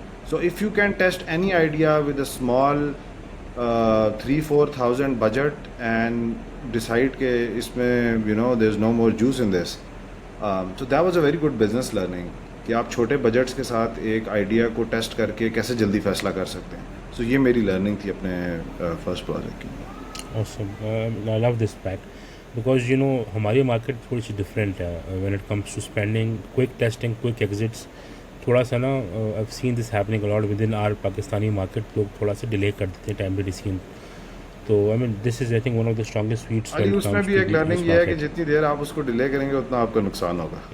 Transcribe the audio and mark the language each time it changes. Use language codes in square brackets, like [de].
[en] so if you can test any idea with a small 3,000-4,000 budget and decide [ur] کہ اس میں [en] There is no more juice in this. So that was a very good business learning [ur] کہ آپ چھوٹے budgets کے ساتھ ایک idea کو ٹیسٹ کر کے کیسے جلدی فیصلہ کر سکتے ہیں. سو یہ میری لرننگ تھی اپنے فرسٹ پروجیکٹ کی. [en] Awesome. I love this fact because [ur] ہماری مارکیٹ تھوڑی سی ڈفرینٹ ہے [en] when it comes to spending, quick testing, quick exits. [ur] تھوڑا سا نا [en] I've seen this happening a lot within our Pakistani market. [ur] لوگ تھوڑا سا ڈیلے کر دیتے ہیں ٹائم پہ ڈیسیژن. [en] تو I mean this is I think one of the strongest sweets. [ur] اس میں بھی ایک لرننگ یہ ہے کہ جتنی دیر آپ اس کو ڈیلے کریں گے اتنا آپ کا نقصان ہوگا.